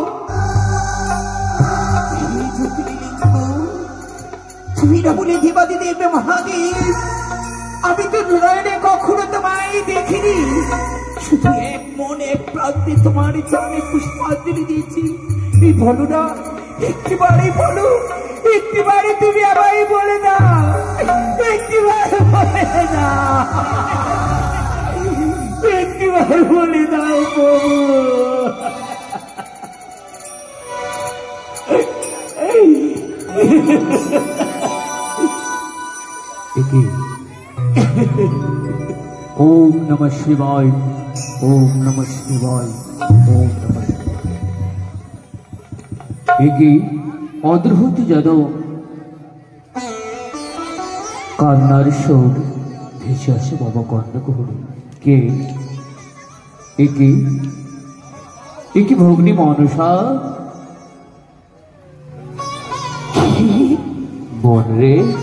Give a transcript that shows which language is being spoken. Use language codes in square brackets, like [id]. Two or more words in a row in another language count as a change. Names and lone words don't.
[bn] তুমি না বলে দেবাদিদেব মহাদেব, আমি তো নয়নে কখনো তোমায় দেখিনি, শুধু এক মন এক প্রান্তে তোমার চরণে পুষ্পাঞ্জলি দিয়েছি। এই বলো না একটিবারে বলো, একটিবারে তুমি আমায় বলে দাও, একটিবারে বলে দাও, একটিবারে বলে দাও প্রভু। [sa] ओम नमः शिवाय, ओम नमः शिवाय, ओम नमः शिवाय। [bn] एकी অদ্ভুত যেন কান্নার সুর ভেসে আসে বাবা কর্ণকুহরে। কে একি ভগ্নী মনসা? বোন রে,